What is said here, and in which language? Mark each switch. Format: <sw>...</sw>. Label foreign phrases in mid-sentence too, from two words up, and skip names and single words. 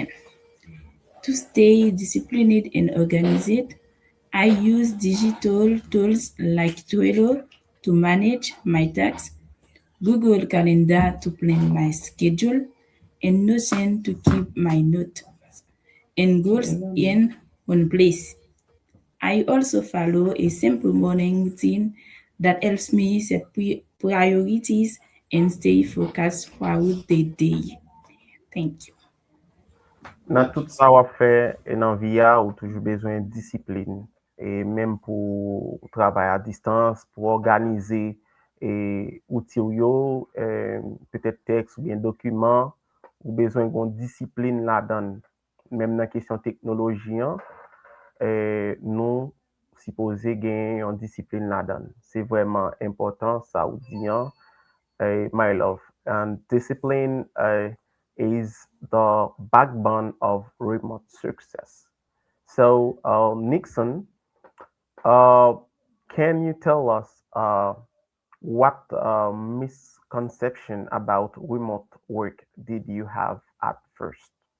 <en>To stay disciplined and organized, I use digital tools like Trello to manage my tasks, Google Calendar to plan my schedule, and Notion to keep my notes and goals in one place. I also follow a simple morning routine that helps me set priorities and stay focused throughout the day. Thank you.</en> <ht>Nan tout sa wap fe nan viya ou toujou bezwen disiplin. E menm pou travay a distans, pou organize e outil yo, petet tekst ou bien dokumen, ou bezwen gon disiplin la dan. Menm nan kesyon teknoloji an, nou sipoze gen yon disiplin la dan. Se vweman important sa ou diyan,</ht> <en>my love. And discipline is the backbone of remote success. So, Nixon, uh, can you tell us what misconception about remote work did you have at first?</en>